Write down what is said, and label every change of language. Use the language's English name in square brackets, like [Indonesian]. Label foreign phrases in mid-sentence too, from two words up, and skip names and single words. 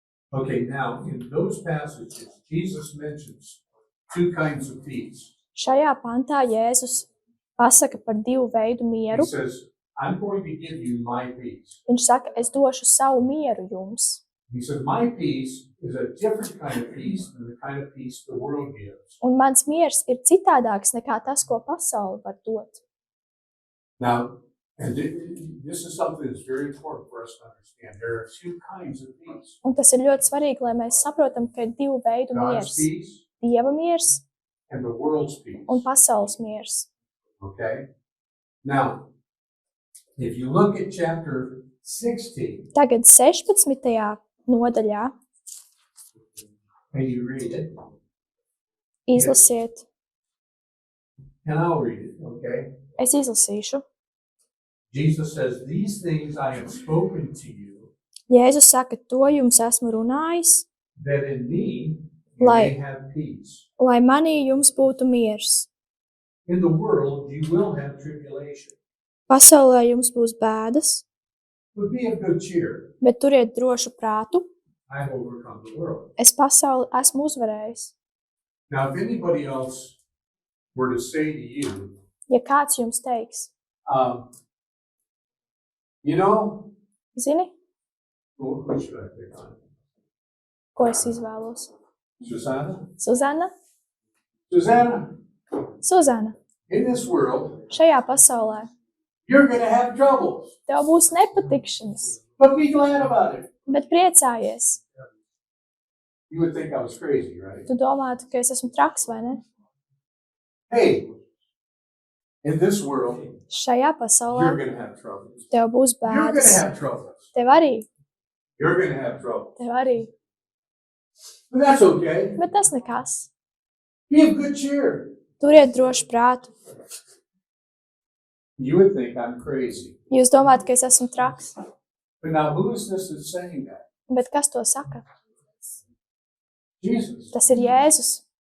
[English] Okay, now in those passages, Jesus mentions two kinds of peace. [Latvian] Šajā pantā Jēzus pasaka par divu veidu [English] He [Latvian] mieru. [English] says, I'm going to give you my peace. [Latvian] Viņš saka, es došu savu mieru jums. [English] He says, my peace is a different kind of peace than the kind of peace the world gives. [Latvian] Un mans miers ir citādāks nekā tas, ko pasaule var dot. [English] Now, and this is something that's very important for us to understand. There are two kinds of peace. [Latvian] Un tas ir ļoti svarīgi, lai mēs saprotam, ka ir divu veidu [English] God's [Latvian] miers. [English] peace [Latvian] Dieva miers [English] and the world's peace. [Latvian] un pasaules miers. [English] Okay? Now, if you look at chapter 16 [Latvian] Tagad 16. nodaļā [English] and you read it, [Latvian] izlasiet. [English] and I'll read it, okay? [Latvian] Es izlasīšu. [English] Jesus says, these things I have spoken to you, [Latvian] Jēzus saka, to jums esmu runājis, [English] that in me you [Latvian] Lai- [English] may have peace. [Latvian] lai manī jums būtu miers. [English] In the world you will have tribulation, [Latvian] Pasaulē jums būs bēdas, [English] but be of good cheer. [Latvian] bet turiet drošu prātu. [English] I have overcome the world. [Latvian] Es pasauli esmu uzvarējis. [English] Now, if anybody else were to say to you, [Latvian] Ja kāds jums teiks, [English] you know, [Latvian] zini, [English] who should I pick on? [Latvian] ko es izvēlos? [English] Susanna? [Latvian] Suzana? [English] Susanna, [Latvian] Suzana, [English] in this world, [Latvian] šajā pasaulē [English] you're going to have troubles, [Latvian] tev būs nepatikšanas, [English] but be glad about it. [Latvian] bet priecājies. [English] You would think I was crazy, right? [Latvian] Tu domātu, ka es esmu traks, vai ne? [English] Hey, in this world, [Latvian] Šajā [English] you're [Latvian] pasaulē [English] going to have troubles. [Latvian] tev būs [English] You're going [Latvian] bēdas. [English] to have troubles. [Latvian] Tev arī, [English] You're going to have trouble. [Latvian] tev arī. [English] But that's okay. [Latvian] Bet tas nekas. [English] Be of good cheer. [Latvian] Turiet drošu prātu. [English] You would think I'm crazy. [Latvian] Jūs domājat, ka es esmu traks. [English] But now, who is this that's saying that? [Latvian] Bet kas to saka? [English] Jesus. [Latvian] Tas ir Jēzus.